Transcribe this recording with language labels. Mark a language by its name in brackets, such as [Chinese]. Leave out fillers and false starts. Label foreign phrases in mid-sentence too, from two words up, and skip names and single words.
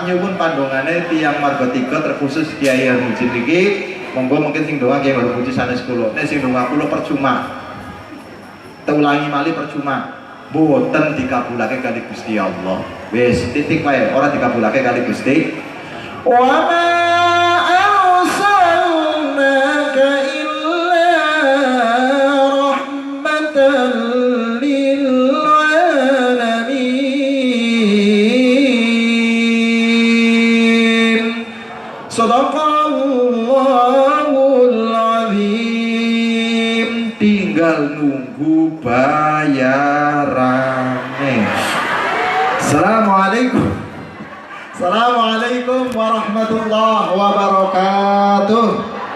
[Javanese] Nyuwun pandongane tiyang marga 3 terkhusus Kiai Al-Mujid iki. Monggo mungkin sing doa Kiai Al-Mujid sanes kula. Nek sing doa kula percuma. Teulangi malih percuma. Boten dikabulake kali Gusti Allah. Wis titik wae, ora dikabulake kali Gusti. [Arabic] وما أرسلناك إلا رحمة للعالمين. صدق الله العظيم. [Indonesian] Tinggal nunggu bayarannya. [Arabic] السلام عليكم ورحمة الله وبركاته.